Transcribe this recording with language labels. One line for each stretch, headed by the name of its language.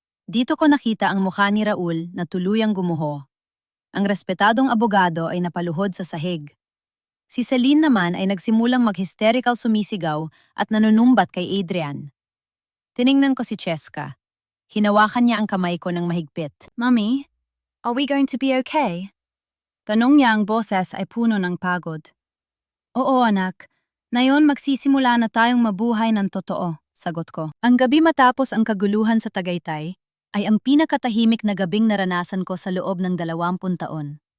Filipino: Dito ko nakita ang mukha ni Raul na tuluyang gumuho. Ang respetadong abogado ay napaluhod sa sahig. Si Celine naman ay nagsimulang mag-hysterical sumisigaw at nanunumbat kay Adrian. Tiningnan ko si Cheska. Hinawakan niya ang kamay ko ng mahigpit.
English: Mommy, are we going to be okay?
Filipino: Tanong niya ang boses ay puno ng pagod. Oo anak, ngayon magsisimula na tayong mabuhay ng totoo, sagot ko. Ang gabi matapos ang kaguluhan sa Tagaytay ay ang pinakatahimik na gabing naranasan ko sa loob ng 20 taon.